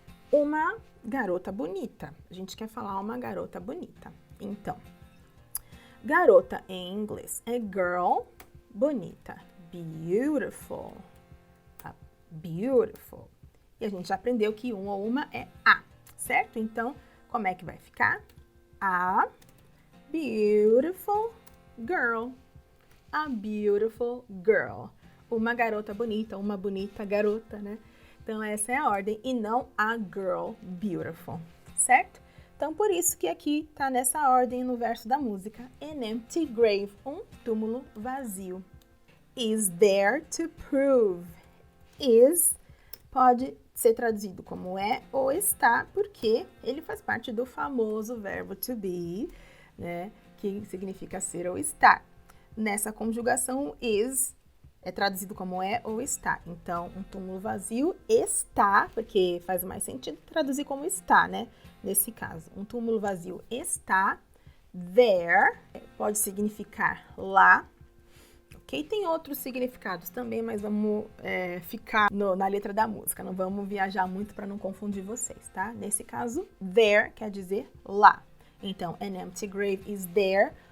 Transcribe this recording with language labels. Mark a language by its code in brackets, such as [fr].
[pt] Uma garota bonita. A gente quer falar uma garota bonita. Então, garota em inglês é girl, bonita. [en] Beautiful. Beautiful. [pt] E a gente já aprendeu que um ou uma é a, certo? Então, como é que vai ficar? [en] A beautiful girl. A beautiful girl. [pt] uma garota bonita, uma bonita garota, né? Então, essa é a ordem e não [en] a girl beautiful, [pt] certo? Então, por isso que aqui tá nessa ordem no verso da música. [en] An empty grave, [pt] um túmulo vazio. [en] Is there to prove. [pt] Is pode ser traduzido como é ou está, porque ele faz parte do famoso verbo to be, né? Que significa ser ou estar. Nessa conjugação, is é traduzido como é ou está. Então, um túmulo vazio está, porque faz mais sentido traduzir como está, né? Nesse caso, um túmulo vazio está. There pode significar lá. Ok? Tem outros significados também, mas vamos ficar na letra da música. Não vamos viajar muito para não confundir vocês, tá? Nesse caso, there quer dizer lá. [en] Então, an empty grave is there.